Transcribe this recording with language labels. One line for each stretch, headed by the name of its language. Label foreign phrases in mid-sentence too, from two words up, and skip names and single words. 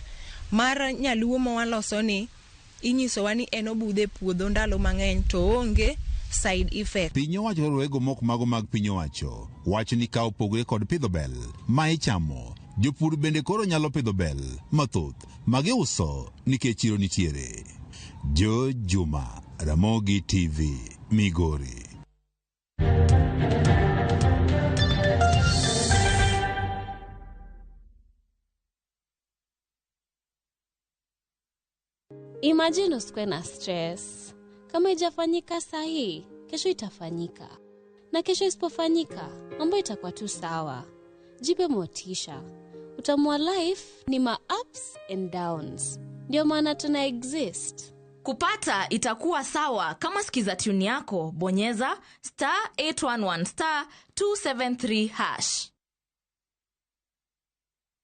Luo (Kenya and Tanzania): Mar nyaluo ma waloso ni inyisowa ni en obudhe puodho ndalo mang'eny to onge
English: side effect.
Luo (Kenya and Tanzania): Piny owacho rowego moko mago mag piny owacho wacho ni ka opogore kod pidho bel ma ichamo, jopur bende koro nyalo pidho bel mathoth magiuso nikech chiro nitiere. Jojuma, Ramogi TV, Migori.
Swahili: Imagine usikwe na stress. Kama ijafanyika sahi, kesho itafanyika. Na kesho isipofanyika, mambo itakuwa tu sawa. Jipe motisha. Utamua life ni ma
English: ups and downs.
Swahili: Ndio maana tuna exist. Kupata itakuwa sawa kama sikiza tune yako, bonyeza *811 *273#.